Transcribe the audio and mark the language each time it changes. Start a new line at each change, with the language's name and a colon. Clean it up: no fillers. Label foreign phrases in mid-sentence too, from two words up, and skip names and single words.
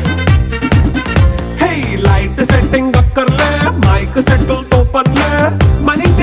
English: Hey, light setting up
Hindi: कर ले,
English: mic settle
Hindi: तो पन ले,